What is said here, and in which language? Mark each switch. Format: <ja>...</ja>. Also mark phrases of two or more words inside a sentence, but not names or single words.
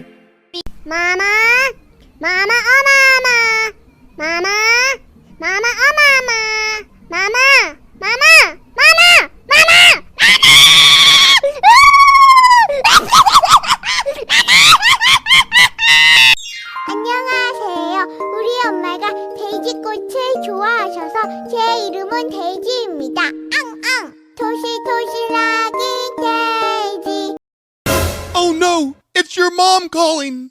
<en>Mama, Mama, oh Mama, Mama, Mama, oh Mama, Mama, Mama, Mama, Mama,</en> <ko>안녕하세요. 우리 엄마가 돼지꽃을 좋아하셔서 제 이름은 돼지입니다. 앙앙. 토실토실하기 돼지.</ko> <en>Oh no! It's your mom calling!</en>